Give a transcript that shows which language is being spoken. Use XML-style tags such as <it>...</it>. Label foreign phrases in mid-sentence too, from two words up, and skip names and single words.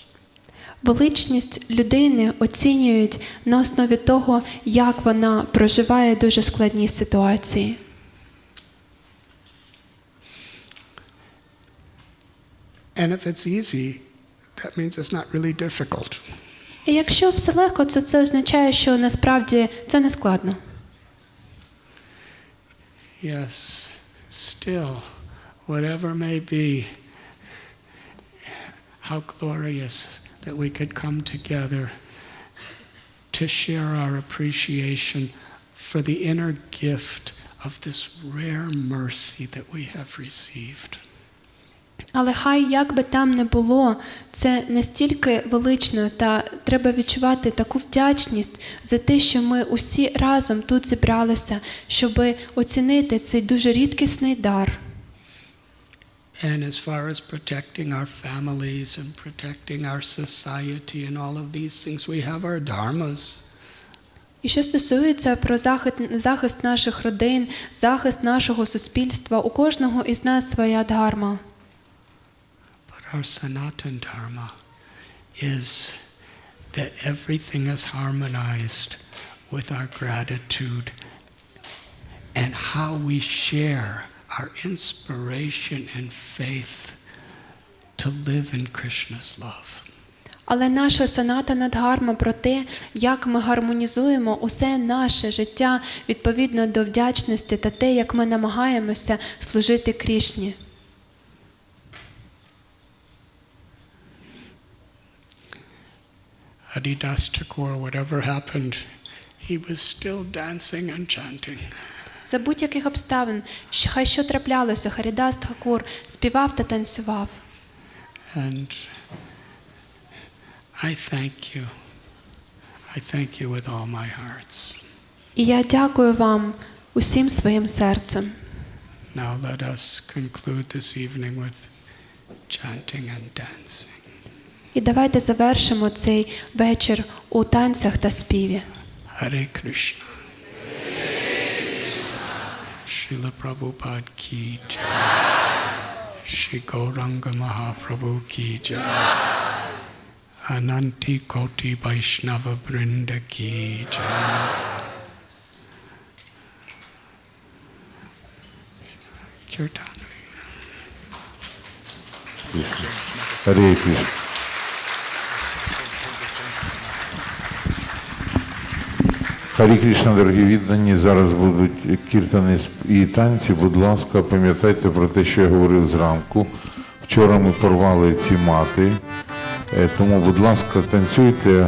<uk>Величність людини оцінюють на основі того, як вона проживає дуже складні ситуації.</uk> <en>And if it's easy, that means it's not really difficult.</en> <uk>І якщо все легко, то це означає, що насправді це не складно.</uk> <en>Yes, still, whatever may be, how glorious that we could come together to share our appreciation for the inner gift of this rare mercy that we have received.</en> <uk>Але хай як би там не було, це настільки велично, та треба відчувати таку вдячність за те, що ми усі разом тут зібралися, щоб оцінити цей дуже рідкісний дар.</uk> <en>And as far as protecting our families and protecting our society and all of these things, we have our dharmas.</en> <uk>І що стосується про захист наших родин, захист нашого суспільства, у кожного із нас своя дхарма.</uk> <en>Our Sanatan Dharma is that everything is harmonized with our gratitude and how we share our inspiration and faith to live in Krishna's love.</en> <uk>Але наша санатана дхарма про те, як ми гармонізуємо усе наше життя відповідно до вдячності та те, як ми намагаємося служити Крішні.</uk> <en>Haridas Thakur, whatever happened, he was still dancing and chanting.</en> <uk>За будь-яких обставин, хай що траплялося, Харідас Тхакур співав та танцював.</uk> <en>And I thank you. I thank you with all my hearts.</en> <uk>І я дякую вам усім своїм серцем.</uk> <en>Now let us conclude this evening with chanting and dancing.</en> <uk>І давайте завершимо цей вечір у танцях та співі.</uk> <sa>Hare Krishna. Srila Prabhupada ki jai. Shri Gauranga Mahaprabhu ki jai. Ananti Koti Vaishnava Vrinda ki jai. Kirtan. Hare Krishna.</sa> <uk>Харі Крішна, дорогі віддані, зараз будуть кіртани і танці. Будь ласка, пам'ятайте про те, що я говорив зранку. Вчора ми порвали ці мати, тому, будь ласка, танцюйте.</uk>